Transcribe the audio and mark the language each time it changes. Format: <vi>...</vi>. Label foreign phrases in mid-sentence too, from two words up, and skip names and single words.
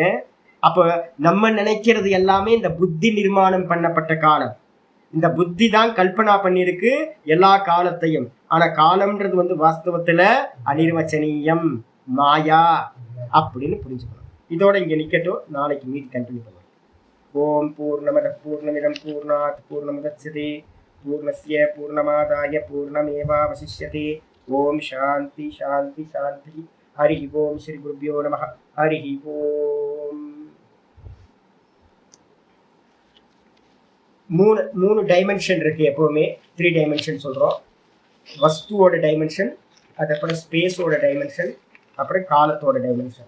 <ta>அப்ப நம்ம நினைக்கிறது எல்லாமே இந்த புத்தி நிர்மாணம் பண்ணப்பட்ட காலம். இந்த புத்தி தான் கல்பனா பண்ணிருக்கு எல்லா காலத்தையும். ஆனா காலம்ன்றது வந்து வாஸ்தவத்துல அனிர்வச்சனீயம், மாயா அப்படின்னு புரிஞ்சுக்கணும். இதோட இங்க நிக்கட்டும், நாளைக்கு மீதி கண்டினியூ பண்ணுவோம்.</ta> <sa>ओम् पूर्णमदः पूर्णमिदं पूर्णात् पूर्णमुदच्यते पूर्णस्य पूर्णमादाय पूर्णमेवावशिष्यते. ओम् शान्तिः शान्तिः शान्तिः. हरि ओम् श्री गुरुभ्यो नमः. हरि ओम्.</sa> <ta>மூணு டைமென்ஷன் இருக்கு எப்பவுமே. 3 டைமென்ஷன் சொல்றோம். வஸ்துவோட டைமென்ஷன், அதுக்கப்புறம் ஸ்பேஸோட டைமென்ஷன், அப்புறம் காலத்தோட டைமென்ஷன்.</ta>